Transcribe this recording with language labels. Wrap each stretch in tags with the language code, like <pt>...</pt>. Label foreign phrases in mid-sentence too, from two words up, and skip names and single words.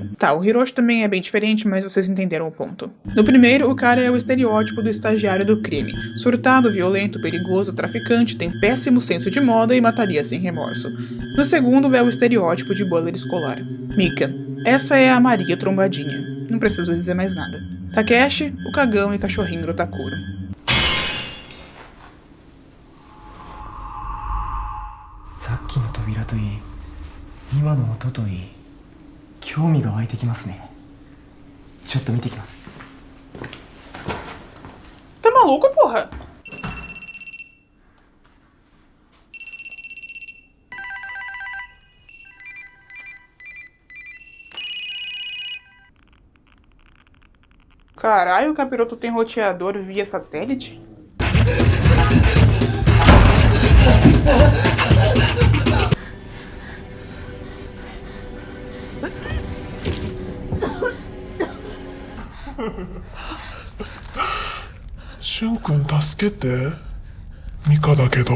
<pt>Tá, o Hiroshi também é bem diferente, mas vocês entenderam o ponto. No primeiro, o cara é o estereótipo do estagiário do crime. Surtado, violento, perigoso, traficante, tem péssimo senso de moda e mataria sem remorso. No segundo, é o estereótipo de bully escolar. Mika. Essa é a Maria trombadinha. Não preciso dizer mais nada. Takeshi, o cagão e cachorrinho do Takuro.</pt> <ja>さっきの扉といい、今の音といい、興味が湧いてきますね。ちょっと見てきます。</ja> <pt>Tá maluco, porra? Caralho, o capiroto tem roteador via satélite?</pt> <ja>Shun-kun, 助けて。ミカだけど。</ja>